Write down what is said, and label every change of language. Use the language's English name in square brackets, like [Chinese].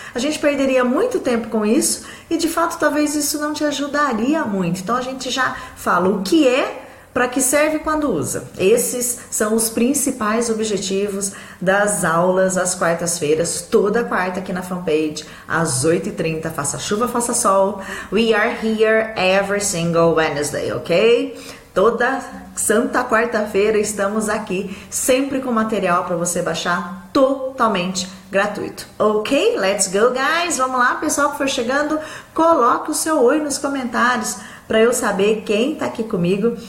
[Portuguese] A gente perderia muito tempo com isso e de fato talvez isso não te ajudaria muito. Então a gente já fala o que é, para que serve quando usa. Esses são os principais objetivos das aulas às quartas-feiras, toda quarta aqui na fanpage, às 8h30, faça chuva, faça sol. [English] We are here every single Wednesday, ok? [Portuguese] Toda santa quarta-feira estamos aqui, sempre com material para você baixar totalmente gratuito. Ok? [English] Let's go, guys! [Portuguese] Vamos lá, pessoal que for chegando, coloque o seu oi nos comentários para eu saber quem tá aqui comigo.